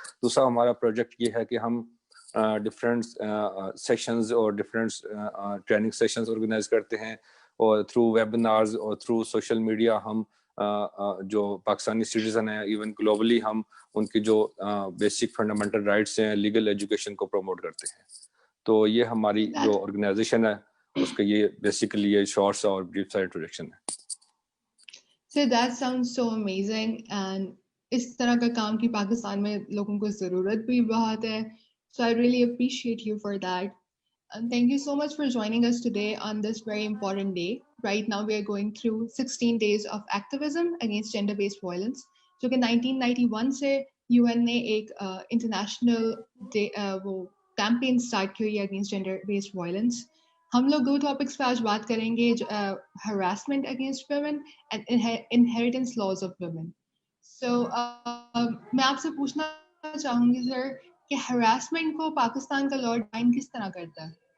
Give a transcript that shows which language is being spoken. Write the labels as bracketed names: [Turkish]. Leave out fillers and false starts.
[Urdu] دوسرا ہمارا پروجیکٹ یہ ہے کہ ہم ڈفرینٹ سیشنز اور ڈفرینٹ ٹریننگ سیشنز آرگنائز کرتے ہیں، اور تھرو ویبینارز اور تھرو سوشل میڈیا ہم جو پاکستانی سٹیزن ہیں ایون گلوبلی ہم ان کی جو بیسک فنڈامنٹل رائٹس ہیں لیگل ایجوکیشن کو پروموٹ کرتے ہیں. تو یہ ہماری جو آرگنائزیشن ہے اس کا یہ بیسیکلی یہ شارٹس اور بریف سا انٹروڈکشن ہے. [English] So that sounds so amazing, and [Urdu] اس طرح کا کام کی پاکستان میں لوگوں کو ضرورت بھی بہت ہے. [English] So I really appreciate you for that. And thank you so much for joining us today on this very important day. Right now we are going through 16 days of activism against gender-based violence. [Urdu] جو کہ 1991 سے UN نے ایک international وہ campaign start کی ہوئی ہے against gender-based violence. ہم لوگ دو ٹاپکس پہ آج بات کریں گے، harassment against women and inheritance laws of women. سو میں آپ سے پوچھنا چاہوں گی سر کہ ہراسمنٹ کو پاکستان کا لا ڈیفائن کس طرح کرتا ہے؟